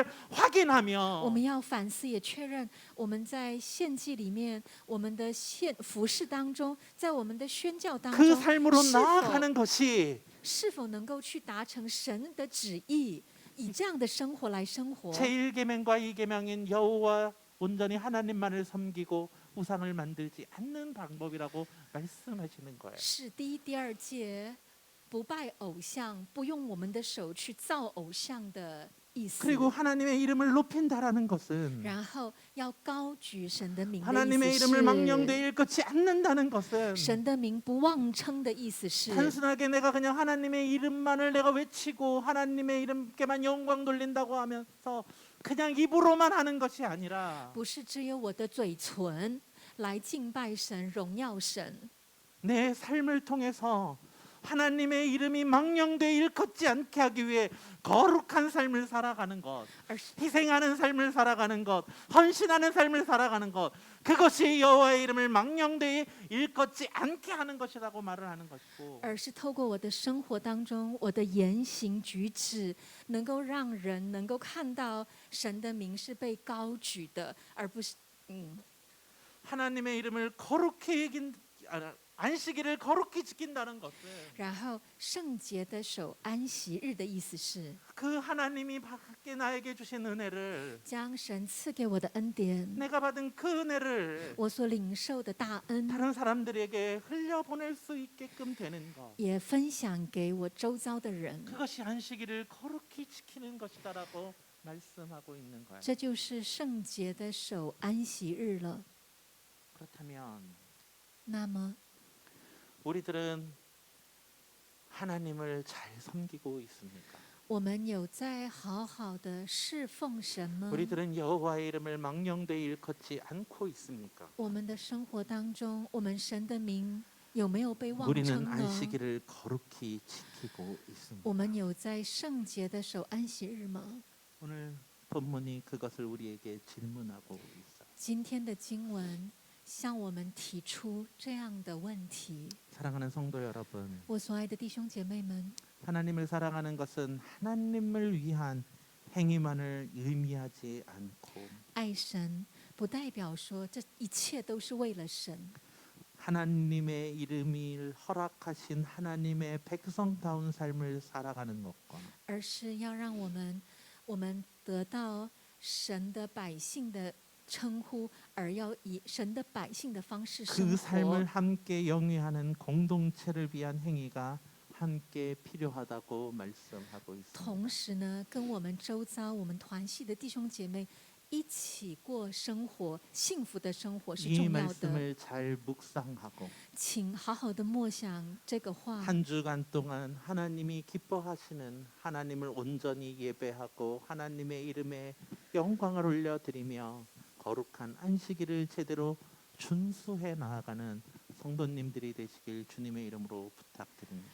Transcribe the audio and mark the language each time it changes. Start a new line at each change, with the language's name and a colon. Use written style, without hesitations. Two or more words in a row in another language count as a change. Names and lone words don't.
Chinese: 我
Korean: 확인하며
Chinese: 们要反思，也确认我们在献祭里面，我们的服饰当中，在我们的宣教当
Korean: 그
Chinese: 中，
Korean: 삶으로 나아가는 것이
Chinese: 是否能够去达成神的旨意，以这样的生活来生活？
Korean: 제1계명과 2계명인 여호와 온전히 하나님만을 섬기고 우상을 만들지 않는 방법이라고 말씀하시는 거예요.
Chinese: 是第一、第二届不拜偶像，不用我们的手去造偶像的意思。
Korean: 그리고 하나님의 이름을 높인다라는 것은
Chinese: 然后要高举神的名的
Korean: 하나님의
Chinese: 意
Korean: 이름을
Chinese: 思
Korean: 망령되이
Chinese: 是，
Korean: 일컫지 않는다는 것은
Chinese: 神的名不妄称的意思是，
Korean: 단순하게 내가 그냥 하나님의 이름만을 내가 외치고 하나님의 이름께만 영광 돌린다고 하면서 그냥 입으로만 하는 것이 아니라
Chinese: 不是只有我的嘴唇来敬拜神、荣耀神，
Korean: 내 삶을 통해서 하나님의 이름이 망령되이 일컫지 않게 하기 위해 거룩한 삶을 살아가는 것,
Chinese: 而是
Korean: 희생하는 삶을 살아가는 것, 헌신하는 삶을 살아가는 것, 그것이 여호와의 이름을 망령되이 일컫지 않게 하는 것이라고 말을 하는 것이고
Chinese: 而是透过我的生活当中，我的言行举止，能够让人能够看到神的名是被高举的，而不是
Korean: 하나님의 이름을 거룩히 여긴 안식일을 거룩히 지킨다는 것은
Chinese: 然后圣洁的守安息日的意思是，
Korean: 그 하나님이 밖에 나에게 주신 은혜를
Chinese: 将神赐给我的恩典，
Korean: 내가 받은 그 은혜를
Chinese: 我所领受的大恩，
Korean: 다른 사람들에게 흘려보낼 수 있게끔 되는 것
Chinese: 也分享给我周遭的人。
Korean: 그것이 안식일을 거룩히 지키는 것이다라고 말씀하고 있는 거예요.
Chinese: 这就是圣洁的守安息日了。
Korean: 그렇다면
Chinese: 那么，
Korean: 우리들은 하나님을 잘 섬기고 있습니까?
Chinese: 我们有在好好的侍奉神吗？
Korean: 우리들은 여호와의 이름을 망령되이 일컫지 않고 있습니까?
Chinese: 我们的生活当中，我们神的名有没有被忘
Korean: 우리는
Chinese: 称呢？
Korean: 안식일을 거룩히 지키고 있습니다.
Chinese: 我们有在圣洁的守安息日吗？
Korean: 오늘 본문이 그것을 우리에게 질문하고 있어요.
Chinese: 今天的经文向我们提出这样的问题。
Korean: 사랑하는 성도 여러분,
Chinese: 我所爱的弟兄姐妹们，
Korean: 하나님을 사랑하는 것은 하나님을 위한 행위만을 의미하지 않고
Chinese: 爱神不代表说这一切都是为了神，
Korean: 하나님의 이름을 허락하신 하나님의 백성다운 삶을 살아가는 것과
Chinese: 而是要让我们得到神的百姓的称呼，而要以神的百姓的方式生
Korean: 그 삶을
Chinese: 活。
Korean: 함께 영위하는 공동체를 위한 행위가 함께 필요하다고 말씀하고 있습니다.
Chinese: 同时呢，跟我们周遭我们团系的弟兄姐妹一起过生活，幸福的生活是
Korean: 이
Chinese: 重要的。
Korean: 말씀을 잘 묵상하고
Chinese: 请好好的默想这个话。
Korean: 한 주간 동안 하나님이 기뻐하시는 하나님을 온전히 예배하고 하나님의 이름에 영광을 올려드리며 거룩한 안식일을 제대로 준수해 나아가는 성도님들이 되시길 주님의 이름으로 부탁드립니다.